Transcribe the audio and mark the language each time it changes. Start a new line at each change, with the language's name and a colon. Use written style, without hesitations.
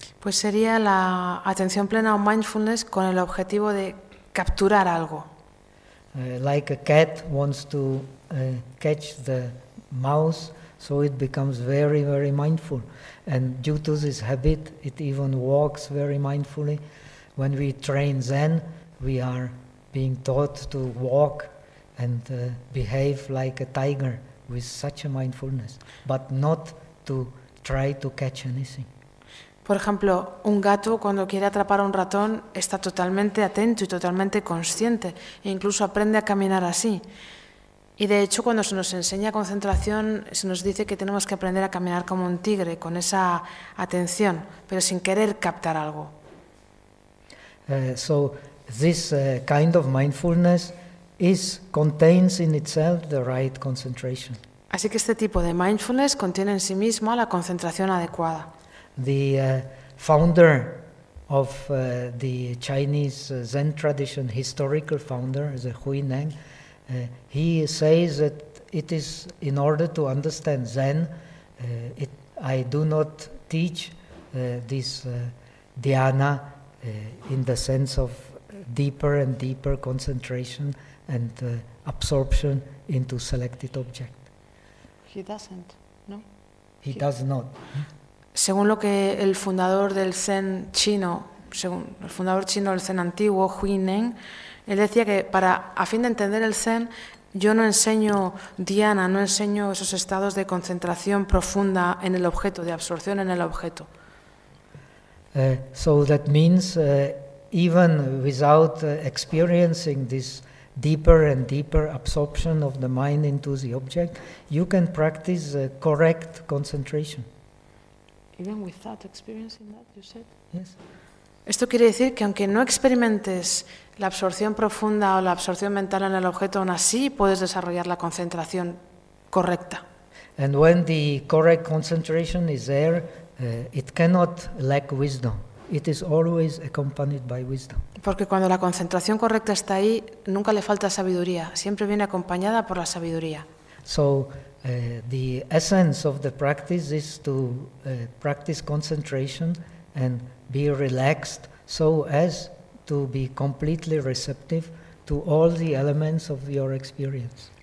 Spanish: Pues sería la atención plena o mindfulness con el objetivo de capturar algo.
English: Like a cat wants to catch the mouse, so it becomes very, very mindful. And due to this habit, it even walks very mindfully. When we train Zen, we are being taught to walk and behave like a tiger with such a mindfulness, but not to try to catch anything.
Spanish: Por ejemplo, un gato cuando quiere atrapar a un ratón está totalmente atento y totalmente consciente, e incluso aprende a caminar así. Y de hecho, cuando se nos enseña concentración, se nos dice que tenemos que aprender a caminar como un tigre, con esa atención, pero sin querer captar algo.
English: So this kind of mindfulness contains in itself the right concentration.
Spanish: Así que este tipo de mindfulness contiene en sí mismo la concentración adecuada.
English: The founder of the Chinese Zen tradition, historical founder, the Hui Neng, he says that it is in order to understand Zen, I do not teach this dhyana in the sense of deeper and deeper concentration and absorption into selected object. He doesn't, no? He does not.
Spanish: Según lo que el fundador del Zen chino, según el fundador chino del Zen antiguo, Hui Neng, él decía que para a fin de entender el Zen, yo no enseño dhyana, no enseño esos estados de concentración profunda en el objeto, de absorción en el objeto.
English: So that means even without experiencing this deeper and deeper absorption of the mind into the object, you can practice correct concentration. Even without experiencing that, you said? Yes.
Spanish: Esto quiere decir que aunque no experimentes la absorción profunda o la absorción mental en el objeto, aún así puedes desarrollar la concentración correcta.
English: And when the correct concentration is there, it cannot lack wisdom. it is always accompanied by wisdom.
Spanish: Porque cuando la concentración correcta está ahí, nunca le falta sabiduría, siempre viene acompañada por la sabiduría.
English: So, the essence of the practice is to practice concentration and be relaxed so as to be completely receptive to all the elements of your experience.